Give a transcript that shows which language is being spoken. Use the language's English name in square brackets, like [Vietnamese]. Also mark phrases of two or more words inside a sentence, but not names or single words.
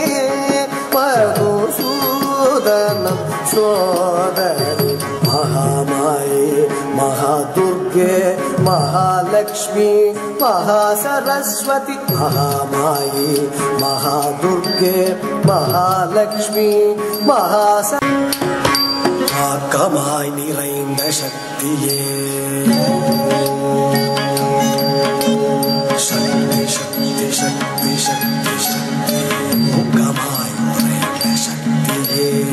[Sanskrit] मधुसूदनं सोदरी महामाये महादुर्गे महालक्ष्मी महासरस्वती महामाये महादुर्गे महालक्ष्मी [Tamil] ஆக்கமாய் நிறைந்த சக்தியே சக்தி சக்தி சக்தி சக்தி சக்தி ஊக்கமாய் நிறைந்த சக்தியே